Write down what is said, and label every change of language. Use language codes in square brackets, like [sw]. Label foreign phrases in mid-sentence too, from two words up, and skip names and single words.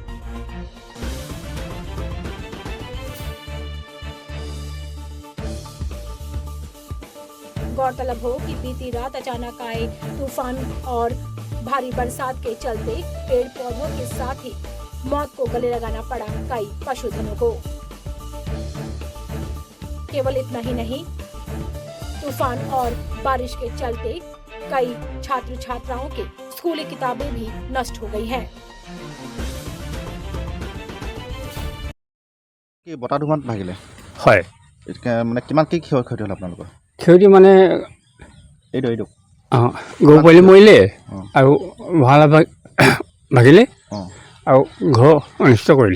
[hi] गौरतलब हो कि बीती रात अचानक आए तूफान और भारी बरसात के चलते पेड़ पौधों के साथ ही मौत को गले लगाना पड़ा कई पशुधनों को। केवल इतना ही नहीं, तूफान और बारिश के चलते कई छात्र छात्राओं के स्कूली किताबें भी नष्ट हो गई हैं। [as] বতাহ ধুমাত ভাগিলে হয় মানে কিমান কি ক্ষতি হ'ল আপোনালোকৰ? ক্ষতি মানে এইটো গৰু পোৱালি মৰিলে আৰু ভঁৰাল ভাগিলে আৰু ঘৰ অনিষ্ট কৰিলে।